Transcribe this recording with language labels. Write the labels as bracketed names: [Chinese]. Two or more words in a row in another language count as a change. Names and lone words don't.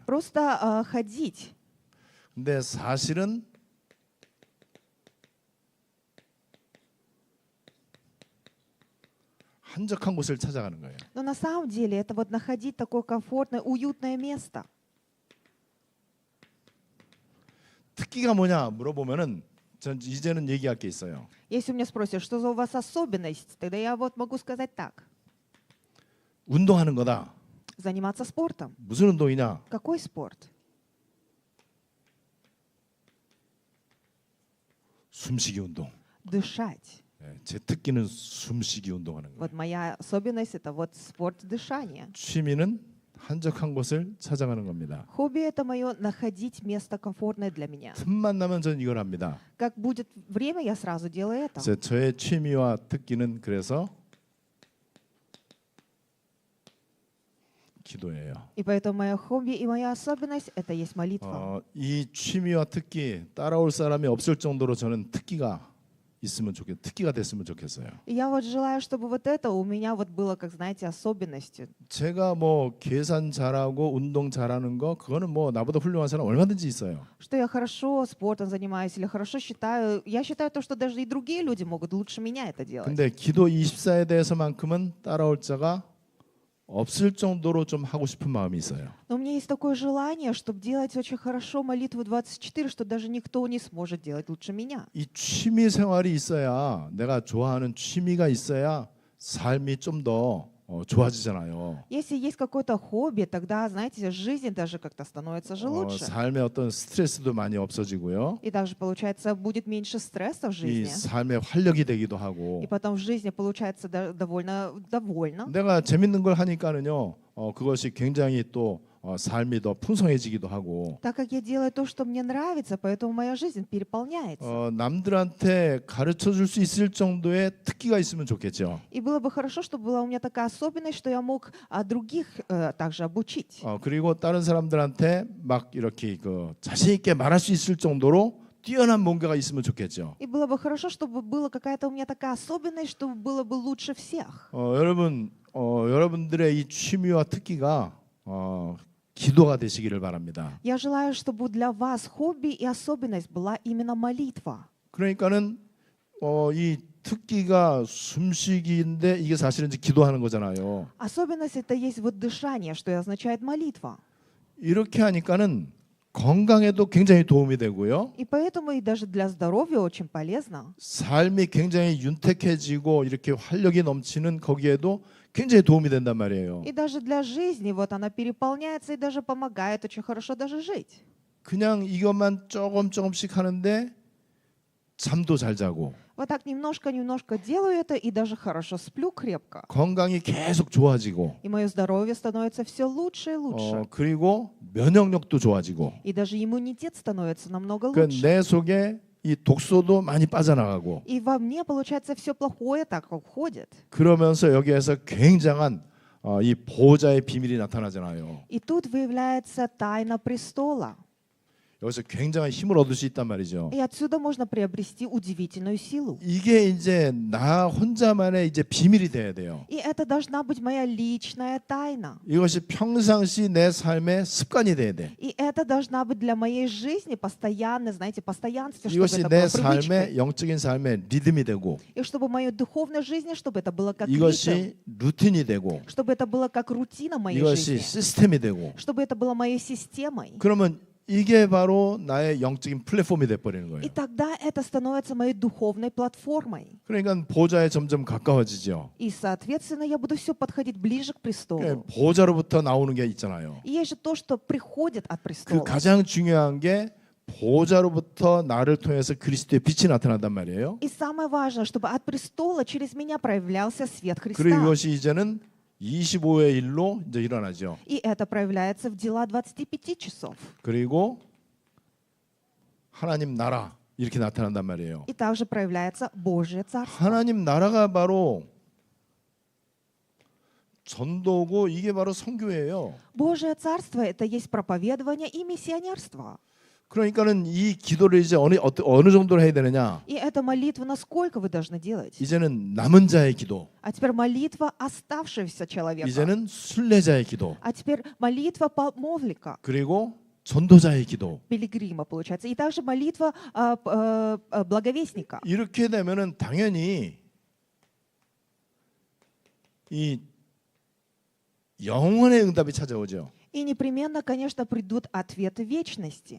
[Russian] Просто ходить. [Korean] 근데 사실은 한적한 곳을 찾아가는 거예요. [Russian] Но на самом деле это вот находить такое комфортное, уютное место. [Korean] 특기가 뭐냐 물어보면은 전 이제는 얘기할 게 있어요. [Russian] Если у меня спросят, что за у вас особенность, тогда я вот могу сказать так. [Korean] 운동하는 거다. [Russian] Заниматься спортом. [Korean] 무슨 운동이냐? [Russian] Какой спорт? [Korean] 숨쉬기 운동. [Russian] Дышать. [Korean] 예, 제 특기는 숨쉬기 운동하는 거예요. [Russian] Вот моя особенность это вот спорт дышания. [Korean] 취미는 한적한 곳을 찾아가는 겁니다. [Russian] Хобби это мое находить место комфортное для меня. [Korean] 틈만 나면 저는 이걸 합니다. [Russian] Как будет время, я сразу делаю это. [Korean] 그래서 저의 취미와 특기는 그래서 기도예요. [Russian] И поэтому мое хобби и моя особенность это есть молитва. [Korean] 이 취미와 특기 따라올 사람이 없을 정도로 저는 특기가 특기가 됐으면 좋겠어요. [Russian] И я вот желаю, чтобы вот это у меня вот было, как знаете, особенностью. [Korean] 제가 뭐 계산 잘하고 운동 잘하는 거 그거는 뭐 나보다 훌륭한 사람 얼마든지 있어요. [Russian] Что я хорошо спортом занимаюсь или хорошо считаю. Я считаю то, что даже и другие люди могут лучше меня это делать. [Korean] 근데 기도 24에 대해서만큼은 따라올 자가 없을 정도로 좀 하고 싶은 마음이 있어요. [Russian] Но у меня есть такое желание, чтобы делать очень хорошо молитву 24, что даже никто не сможет делать лучше меня. [Korean] 이 취미 생활이 있어야 내가 좋아하는 취미가 있어야 삶이 좀 더 좋아지잖아요. [Russian] Если есть какое-то хобби, тогда, знаете, жизнь даже как-то становится же лучше. [Korean] 삶의 어떤 스트레스도 많이 없어지고요. [Russian] И также, получается, будет меньше стресса в [Korean] 이 [Russian] жизни. [Korean] 삶의 활력이 되기도 하고. [Russian] И потом в жизни получается довольно. [Korean] 내가 재밌는 걸 하니까는요. 그것이 굉장히 또 삶이 더 풍성해지기도 하고. [Russian] Так как я делаю то, что мне нравится, поэтому моя жизнь переполняется. [Korean] 남들한테 가르쳐 줄 수 있을 정도의 특기가 있으면 좋겠죠. [Russian] И было бы хорошо, чтобы была у меня такая особенность, что я мог других также обучить. [Korean] 그리고 다른 사람들한테 막 이렇게 자신 있게 말할 수 있을 정도로 뛰어난 뭔가가 있으면 좋겠죠. [Russian] И было бы хорошо, чтобы была какая-то у меня такая особенность, чтобы было бы лучше всех. [Korean] 여러분들의 이 취미와 특기가 기도가 되시기를 바랍니다. [Russian] Я желаю, чтобы для вас хобби и особенность была именно молитва. [Korean] 그러니까는 이 특기가 숨쉬기인데 이게 사실은 이제 기도하는 거잖아요. [Russian] Особенность это есть вот дышание, что и означает молитва. [Korean] 이렇게 하니까는 건강에도 굉장히 도움이 되고요. [Russian] И поэтому и даже для здоровья очень полезно. [Korean] 삶이 굉장히 윤택해지고 이렇게 활력이 넘치는 거기에도 굉장히 도움이 된단 말이에요. [Russian] И даже для жизни вот она переполняется и даже помогает очень хорошо даже жить. [Korean] 그냥 이것만 조금씩 하는데 잠도 잘 자고 [Russian] Вот так немножко делаю это и даже хорошо сплю крепко. [Korean] 건강이 계속 좋아지고 [Russian] И мое здоровье становится все лучше и лучше. [Korean] 그리고 면역력도 좋아지고 [Russian] И даже иммунитет становится намного [Korean] 그 [Russian] лучше. [Korean] 내 속에 이 독소도 많이 빠져나가고 [Russian] И во мне, получается, все плохое так уходит. [Korean] 그러면서 여기에서 굉장한 이 보호자의 비밀이 나타나잖아요. [Russian] И тут выявляется тайна престола. [Korean] 여기서 굉장한 힘을 얻을 수 있단 말이죠. [Russian] И отсюда можно приобрести удивительную силу. [Korean] 이게 이제 나 혼자만의 이제 비밀이 돼야 돼요. [Russian] И это должна быть моя личная тайна. [Korean] 이것이 평상시 내 삶의 습관이 돼야 돼. [Russian] И это должна быть для моей жизни постоянно, знаете, постоянство, чтобы [Korean] 이것이 [Russian] это [Korean] 내 [Russian] было привычкой. [Korean] 삶의 영적인 삶의 리듬이 되고 [Russian] И чтобы в моей духовной жизни, чтобы это было как ритм, [Korean] 이것이 루틴이 되고 [Russian] чтобы это было как рутина моей [Korean] 이것이 [Russian] жизни, [Korean] 시스템이 되고 [Russian] чтобы это было моей системой. [Korean] 그러면 이게 바로 나의 영적인 플랫폼이 돼 버리는 거예요. [Russian] И тогда это становится моей духовной платформой. [Korean] 그러니까 보좌에 점점 가까워지죠. [Russian] И, соответственно, я буду все подходить ближе к престолу. [Korean] 보좌로부터 나오는 게 있잖아요. [Russian] И есть же то, что приходит от [Korean] 그 [Russian] престола. [Korean] 가장 중요한 게 보좌로부터 나를 통해서 그리스도의 빛이 나타난단 말이에요. [Russian] И самое важное, чтобы от престола через меня проявлялся свет [Korean] 그리고 [Russian] Христа. [Korean] 이것이 이제는 25의 일로 이제 일어나죠. [Russian] И это проявляется в дела 25 часов. [Korean] 그리고 하나님 나라 이렇게 나타난단 말이에요. [Russian] И также проявляется Божье Царство. [Korean] 하나님 나라가 바로 전도고 이게 바로 선교예요. [Russian] Божье Царство — это есть проповедование и миссионерство. [Korean] 그러니까는 이 기도를 이제 어느 정도로 해야 되느냐? [Russian] И эта молитва, насколько вы должны делать? [Korean] 이제는 남은 자의 기도, [Russian] А теперь молитва оставшегося человека. [Korean] 이제는 순례자의 기도, [Russian] А теперь молитва помовника, [Korean] 그리고 전도자의 기도. [Russian] пилигрима, получается. И также молитва благовестника. [Korean] 이렇게 되면은 당연히 이 영원의 응답이 찾아오죠. [Russian] И непременно, конечно, придут ответы вечности.